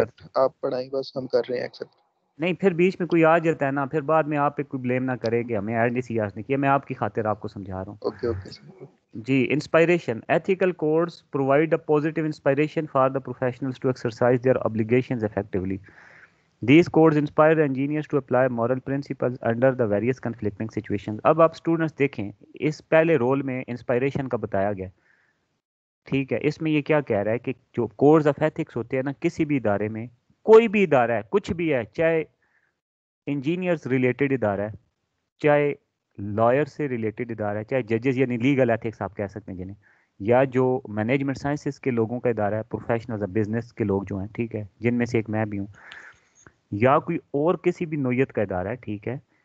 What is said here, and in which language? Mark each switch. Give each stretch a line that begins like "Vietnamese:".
Urdu: Accept, آپ پڑھائیں بس ہم کر رہے ہیں ایکسیپٹ. نہیں پھر بیچ میں کوئی آ جاتا ہے نا، پھر بعد میں آپ پہ کوئی بلیم نہ کرے کہ ہمیں ایڈ نہیں نے کیا. میں آپ کی خاطر آپ کو سمجھا رہا ہوں. Okay okay sir.
English: جی inspiration, ethical codes provide a positive inspiration for the professionals to exercise their obligations effectively. These codes inspire the engineers to apply moral principles under the various conflicting situations.
Urdu: اب آپ students دیکھیں اس پہلے role میں inspiration کا بتایا گیا، ٹھیک ہے. اس میں یہ کیا کہہ رہا ہے کہ جو کوڈز آف ایتھکس ہوتے ہیں نا کسی بھی ادارے میں، کوئی بھی ادارہ ہے کچھ بھی ہے، چاہے انجینئرز ریلیٹڈ ادارہ ہے، چاہے لائر سے ریلیٹڈ ادارہ ہے، چاہے ججز یعنی لیگل ایتھکس آپ کہہ سکتے ہیں جنہیں، یا جو مینجمنٹ سائنسز کے لوگوں کا ادارہ ہے، پروفیشنلز بزنس کے لوگ جو ہیں، ٹھیک ہے، جن میں سے ایک میں بھی ہوں، یا کوئی اور کسی بھی نوعیت کا ادارہ ہے، ٹھیک ہے،